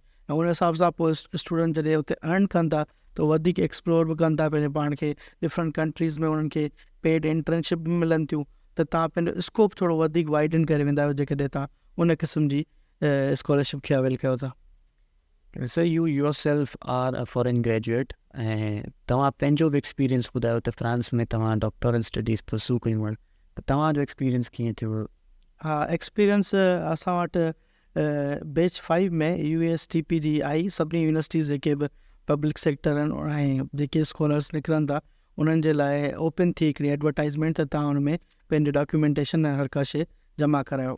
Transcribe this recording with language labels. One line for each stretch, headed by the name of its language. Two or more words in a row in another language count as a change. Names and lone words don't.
Sindhi: ऐं उन हिसाब सां पोइ स्टूडेंट जॾहिं उते अर्न कनि था त वधीक एक्सप्लोर बि कनि था पंहिंजे पाण खे,
English: different countries
Sindhi: में उन्हनि खे
English: paid internship
Sindhi: बि मिलनि थियूं, त तव्हां पंहिंजो स्कोप थोरो वधीक वाइडन करे वेंदा आहियो जेकॾहिं तव्हां उन क़िस्म जी स्कॉलरशिप खे अवेल कयो था। सर,
English: you yourself are a foreign graduate
Sindhi: ऐं तव्हां पंहिंजो बि एक्सपीरियंस ॿुधायो त फ्रांस में तव्हां
English: doctoral studies pursue
Sindhi: कयूं आहिनि, त तव्हांजो एक्सपीरियंस कीअं थियो? हा, एक्सपीरियंस असां वटि बैच 5 में USTPD आई, सभिनी यूनिवर्सिटीज़ जेके बि
English: public sector
Sindhi: आहिनि ऐं जेके स्कॉलर्स निकिरनि था उन्हनि जे लाइ ओपन थी हिकिड़ी एडवर्टाइज़मेंट, त तव्हां हुन में पंहिंजो डॉक्यूमेंटेशन ऐं हर का शइ जमा करायो।